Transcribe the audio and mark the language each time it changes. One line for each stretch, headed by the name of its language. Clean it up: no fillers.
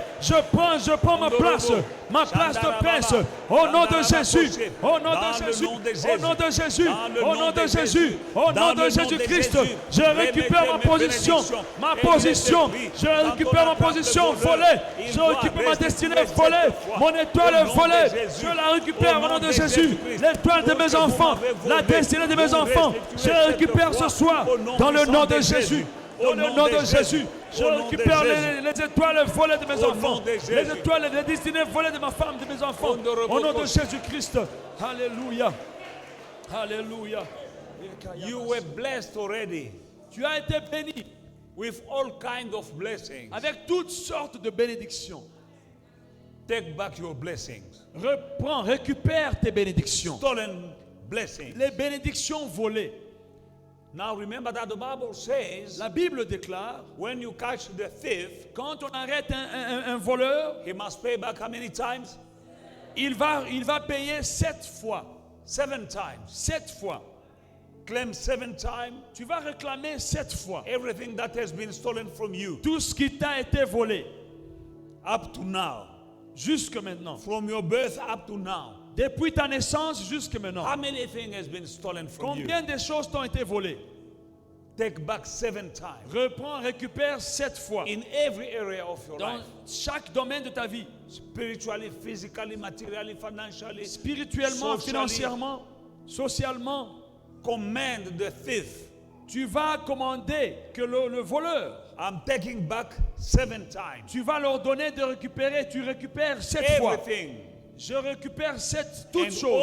French: Je prends ma place de prince. Au nom de Jésus, au nom de Jésus, au nom de Jésus, au nom de Jésus, au nom de Jésus-Christ, je récupère ma position, je récupère ma position volée, je récupère ma destinée volée, mon étoile est volée, je la récupère au nom de Jésus, l'étoile de mes enfants, la destinée de mes enfants, je la récupère ce soir dans le nom de Jésus. Dans le nom de Jésus, je récupère les étoiles volées de mes enfants, les étoiles, les destinées volées de ma femme, de mes enfants. Au nom de Jésus-Christ. Alléluia. Alléluia.
English: You were blessed already
French: Tu as été béni
English: with all kinds of blessings.
French: avec toutes sortes de bénédictions.
English: Take back your blessings.
French: Reprends, récupère tes bénédictions.
English: Stolen blessings.
French: Les bénédictions volées.
English: Now remember that the Bible says
French: La Bible déclare,
English: when you catch the thief,
French: quand on arrête un voleur,
English: he must pay back how many times?
French: il va payer 7 fois.
English: 7 times.
French: 7 fois.
English: Claim 7 times
French: Tu vas réclamer 7 fois
English: everything that has been stolen from you
French: tout ce qui t'a été volé
English: up to now.
French: jusque maintenant.
English: From your birth up to now.
French: Depuis ta naissance jusque maintenant.
English: How many things has been stolen from you?
French: Combien de choses t'ont été volées?
English: Take back 7 times.
French: Reprends, récupère 7 fois.
English: In every area of your
French: Dans
English: life.
French: chaque domaine de ta vie.
English: Spiritually, physically, materially, financially.
French: Spirituellement,
English: socially.
French: financièrement, socialement.
English: Command the thief.
French: Tu vas commander que le voleur,
English: I'm taking back 7 times.
French: tu vas leur donner de récupérer. Tu récupères 7 fois.
English: Everything.
French: Je récupère toutes
English: And
French: choses.